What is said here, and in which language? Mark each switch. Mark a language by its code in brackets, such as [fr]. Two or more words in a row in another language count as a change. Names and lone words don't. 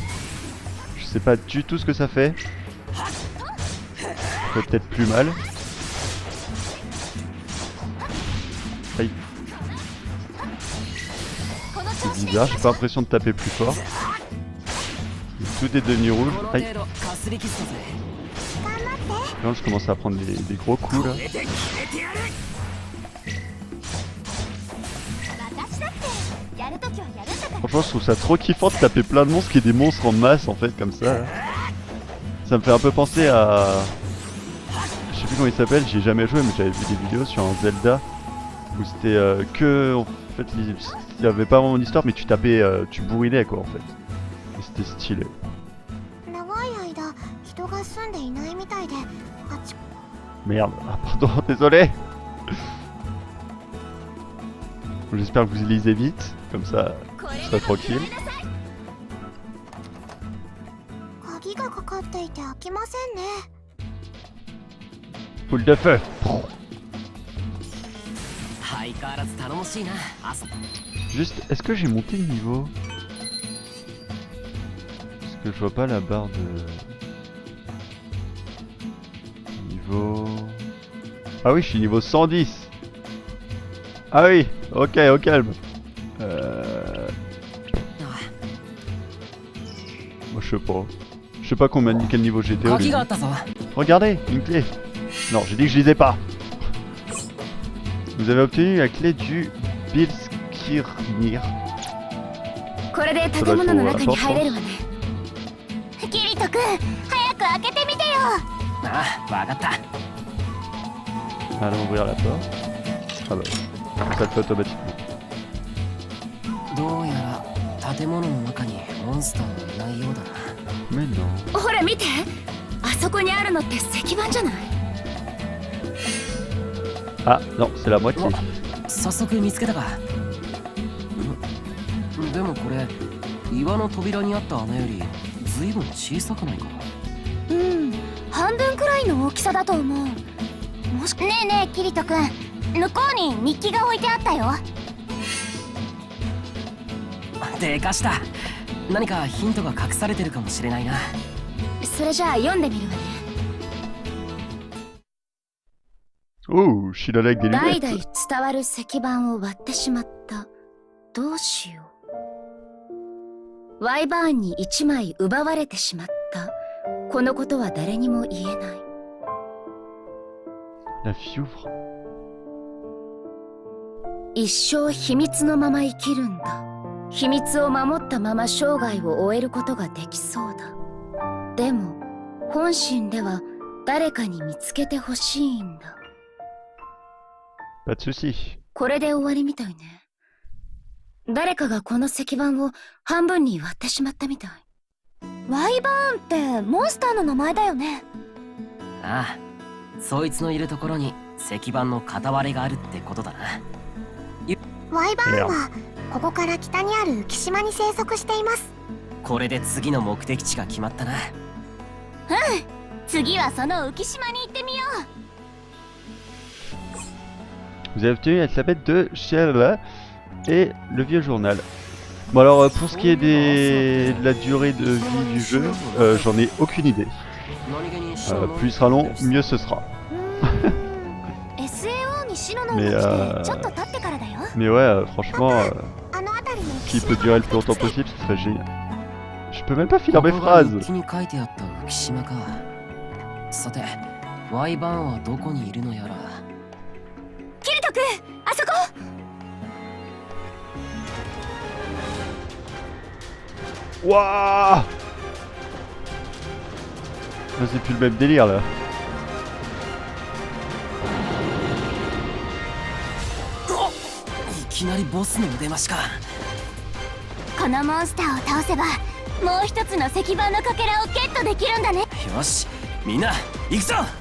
[fr] Je sais pas du tout ce que ça fait. Ça fait peut-être plus mal. Aïe. [ja] この調 [fr] C'est [ja] 子で [fr] bizarre, j'ai pas l'impression de taper plus fort. Tout est devenu rouge. [ja] この [fr] Aïe. [ja] 程度かすり傷だぜ。 [fr] Non, je commence à prendre des gros coups là. [ja] 私だってやるときはやるんだから。 [fr] Franchement, je trouve ça trop kiffant de taper plein de monstres qui est des monstres en masse en fait, comme ça. Là. Ça me fait un peu penser à. Je sais plus comment il s'appelle, j'y ai jamais joué, mais j'avais vu des vidéos sur un Zelda où c'était que. En fait, il y avait pas vraiment d'histoire, mais tu tapais, tu bourrinais quoi en fait. Et c'était stylé. [ja] 長い間人が住んでいないみたいで、あっち [fr] Merde, ah, pardon, désolé. J'espère que vous lisez vite, comme ça, je serai tranquille. [ja] 鍵がかかっていて開きませんね。 [fr] Poule de feu. [ja] 相変わらず頼もしいな。 [fr] Juste, est-ce que j'ai monté le niveau? Parce que je vois pas la barre de... Niveau... Ah oui, je suis niveau 110. Ah oui, ok, au calme. Moi je sais pas. Je sais pas quel niveau j'étais au [ja] 鍵 [fr] début. [ja] があったぞ。 [fr] Regardez, une clé. Non, j'ai dit que je lisais pas. Vous avez obtenu la clé du Bilskirnir. [ja] これで建物の中に入れるわね。キリト君、早く開けてみてよ。ああ、わかった。 [fr] Allons ouvrir la porte. Ah bah, ça le fait automatiquement. [ja] どうやら建物の中にモンスターはいないようだな。 [fr] Mais non. [ja] ほら見て、あそこにあるのって石板じゃない？ [fr] Ah non, c'est la moitié. [ja] 早速見つけたか。でもこれ岩の扉にあった穴よりずいぶん小さくないか。うん、半分くらいの大きさだと思う。もしねえねえキリト君、向こうに日記が置いてあったよ。でかした。何かヒントが隠されてるかもしれないな。それじゃあ読んでみるわね。 [fr] Oh, je suis là avec des [ja] 代 [fr] lunettes. [ja] 々伝わる石板を割ってしまった。どうしよう。ワイバーンに1枚奪われてしまった。このことは誰にも言えない。 [fr] La fiouvre. [ja] 一生秘密のまま生きるんだ。秘密を守ったまま生涯を終えることができそうだ。でも本心では誰かに見つけてほしいんだ。 [fr] Pas de soucis. [ja] これで終わりみたいね。誰かがこの石板を半分に割ってしまったみたい。ワイバーンってモンスターの名前だよね。ああ、そいつのいるところに石板の片割れがあるってことだな。ワイバーンはここから北にある浮島に生息しています。これで次の目的地が決まったな。次はその浮島に行ってみよう。 [fr] Vous avez obtenu la clavette de Sheila et le vieux journal. Bon alors pour ce qui est de la durée de vie du jeu, j'en ai aucune idée. Plus il sera long, mieux ce sera. Mais ouais, franchement, qui peut durer le plus longtemps possible, ce serait génial. Je peux même pas finir mes phrases. [ja] さて、ワイバーンはどこにいるのやら。キリト君、あそこ。 [fr] Wouah! C'est plus le même délire là. [ja] いきなりボスの出ましか。このモンスターを倒せば、もう一つの石板のかけらをゲットできるんだね。よし、みんな行くぞ。